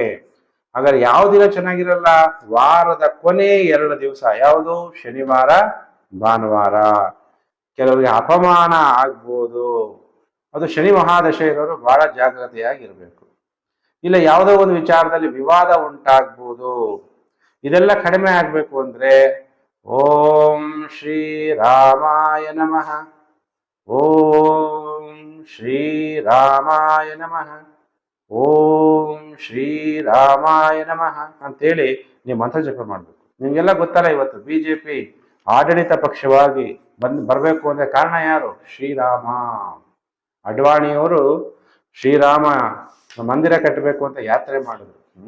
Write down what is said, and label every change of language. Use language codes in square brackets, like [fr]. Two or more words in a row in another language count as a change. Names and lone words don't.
[kn] ಹಾಗಾದ್ರೆ ಯಾವ ದಿನ ಚೆನ್ನಾಗಿರಲ್ಲ? ವಾರದ ಕೊನೆ 2 ದಿವಸ. ಯಾವುದು? ಶನಿವಾರ, ಭಾನುವಾರ. ಕೆಲವರಿಗೆ ಅಪಮಾನ ಆಗ್ಬೋದು. ಅದು ಶನಿ ಮಹಾದಶೆ ಇರೋರು ಬಹಳ ಜಾಗ್ರತೆಯಾಗಿರ್ಬೇಕು. ಇಲ್ಲ ಯಾವುದೋ ಒಂದು ವಿಚಾರದಲ್ಲಿ ವಿವಾದ ಉಂಟಾಗ್ಬೋದು. ಇದೆಲ್ಲ ಕಡಿಮೆ ಆಗ್ಬೇಕು ಅಂದ್ರೆ [sa] ಓಂ ಶ್ರೀ ರಾಮಾಯ ನಮಃ, ಓಂ ಶ್ರೀ ರಾಮಾಯ ನಮಃ, ಓಂ ಶ್ರೀ ರಾಮಾಯ ನಮಃ [kn] ಅಂತೇಳಿ ನೀವು ಮಂತ್ರ ಜಪ ಮಾಡಬೇಕು. ನಿಮ್ಗೆಲ್ಲ ಗೊತ್ತಲ್ಲ, ಇವತ್ತು ಬಿಜೆಪಿ ಆಡಳಿತ ಪಕ್ಷವಾಗಿ ಬರಬೇಕು ಅಂದ್ರೆ ಕಾರಣ ಯಾರು? ಶ್ರೀರಾಮ. ಅಡ್ವಾಣಿಯವರು ಶ್ರೀರಾಮ ಮಂದಿರ ಕಟ್ಟಬೇಕು ಅಂತ ಯಾತ್ರೆ ಮಾಡಿದ್ರು.